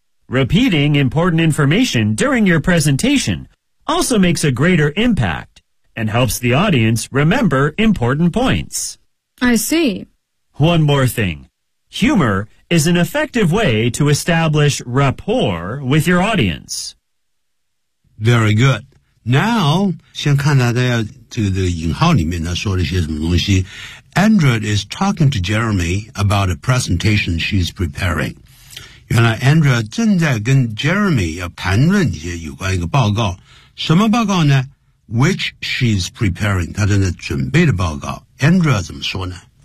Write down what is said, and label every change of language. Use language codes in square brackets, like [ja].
[en] Repeating important information during your presentation also makes a greater impact and helps the audience remember important points. I see. One more thing. Humor is an effective way to establish rapport with your audience. Very good. [zh] Now, 先看大家这个引号里面呢说了些什么东西。 [en] Andrea is talking to Jeremy about a presentation she's preparing. [zh] 原来 Andrea 正在跟 Jeremy 要谈论一些有关一个报告。什么报告呢 ? [en] Which she's preparing, [zh] 她正在准备的报告。Andrea 怎么说呢